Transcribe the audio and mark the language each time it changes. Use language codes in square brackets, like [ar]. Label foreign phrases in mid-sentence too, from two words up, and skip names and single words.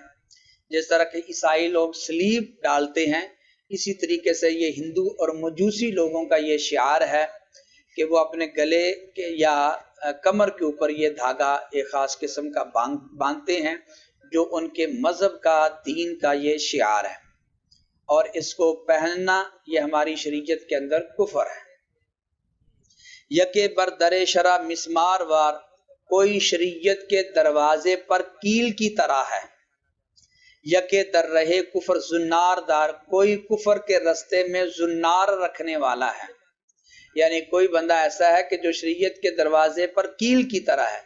[ur] جس طرح کہ عیسائی لوگ سلیب ڈالتے ہیں، اسی طریقے سے یہ ہندو اور مجوسی لوگوں کا یہ شعار ہے کہ وہ اپنے گلے کے یا کمر کے اوپر یہ دھاگا ایک خاص قسم کا باندھتے ہیں، جو ان کے مذہب کا، دین کا یہ شعار ہے، اور اس کو پہننا یہ ہماری شریعت کے اندر کفر ہے۔ [fa] یکے بر در شرع مسمار وار، [ur] کوئی شریعت کے دروازے پر کیل کی طرح ہے۔ [fa] یکے در رہے کفر زنار دار، [ur] کوئی کفر کے رستے میں زنار رکھنے والا ہے، یعنی کوئی بندہ ایسا ہے کہ جو شریعت کے دروازے پر کیل کی طرح ہے۔